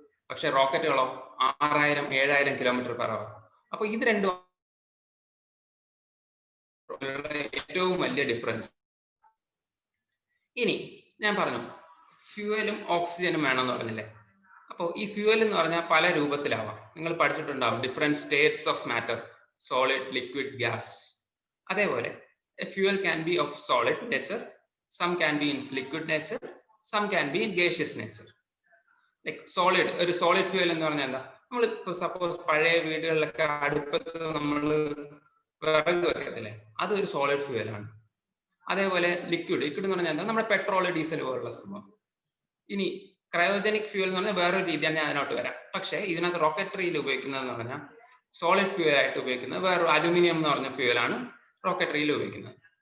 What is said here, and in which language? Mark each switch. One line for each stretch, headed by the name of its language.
Malayalam: പക്ഷെ റോക്കറ്റുകളോ 6000-7000 kilometre per hour. അപ്പൊ ഇത് രണ്ടും ഏറ്റവും വലിയ ഡിഫറൻസ്. ഇനി ഞാൻ പറഞ്ഞു ഫ്യൂവലും ഓക്സിജനും വേണമെന്ന് പറഞ്ഞില്ലേ. അപ്പോൾ ഈ ഫ്യൂവൽ എന്ന് പറഞ്ഞാൽ പല രൂപത്തിലാവാം. നിങ്ങൾ പഠിച്ചിട്ടുണ്ടാവും
English: different states of matter,
Malayalam: solid, liquid, gas.
English: അതേപോലെ a fuel can be of solid nature, some can be in liquid nature, some can be in gaseous nature. Like solid,
Malayalam: ഒരു സോളിഡ് ഫ്യൂവൽ എന്ന് പറഞ്ഞാൽ എന്താ, നമ്മൾ സപ്പോസ് പഴയ വീടുകളിലൊക്കെ അടുപ്പത്ത് നമ്മൾ വിറക് വെക്കത്തില്ലേ, അതൊരു സോളിഡ് ഫ്യൂവലാണ്. അതേപോലെ ലിക്വിഡ് എന്ന് പറഞ്ഞാൽ എന്താ, നമ്മുടെ പെട്രോൾ, ഡീസൽ പോലുള്ള സംഭവം. ഇനി ക്രയോജനിക് ഫ്യൂവൽ എന്ന് പറഞ്ഞാൽ വേറൊരു രീതിയാണ്, ഞാൻ അതിനോട്ട് വരാം. പക്ഷേ ഇതിനകത്ത് റോക്കറ്ററിയിൽ ഉപയോഗിക്കുന്നതെന്ന് പറഞ്ഞാൽ സോളിഡ് ഫ്യൂവൽ ആയിട്ട് ഉപയോഗിക്കുന്നത് വേറൊരു അലുമിനിയം എന്ന് പറഞ്ഞ ഫ്യൂവലാണ് റോക്കറ്ററിയിൽ ഉപയോഗിക്കുന്നത്.